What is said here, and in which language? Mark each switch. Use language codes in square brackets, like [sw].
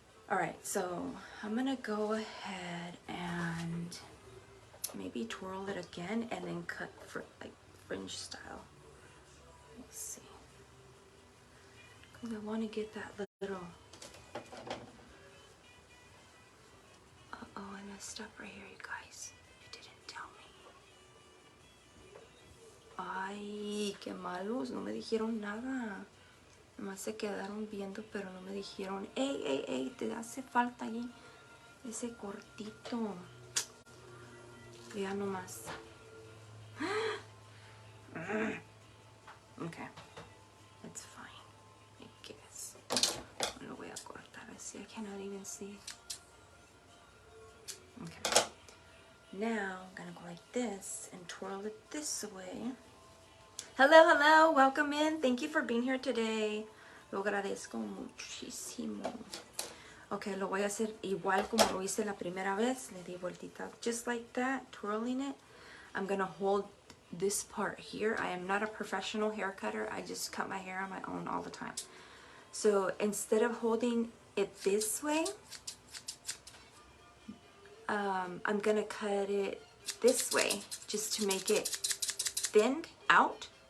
[en] Alright, so I'm going to go ahead and maybe twirl it again and then cut for like fringe style. Let's see. Because I want to get that little... Uh-oh, I messed up right here, you guys. You didn't tell me. [es] Ay, qué malos, no me dijeron nada. Nomás se quedaron viendo, pero no me dijeron, ey, ey, ey, te hace falta ahí ese cortito. Ya nomás. [en] Okay, it's fine, I guess. [es] Lo voy a cortar así. [en] I cannot even see. Now I'm gonna go like this and twirl it this way. Hello, hello, welcome in. Thank you for being here today. [es] Lo agradezco muchísimo. Okay, lo voy a hacer igual como lo hice la primera vez. Le di vueltita [en] just like that, twirling it. I'm gonna hold this part here. I am not a professional hair cutter. I just cut my hair on my own all the time. So instead of holding it this way, I'm gonna cut it this way just to make it thinned out.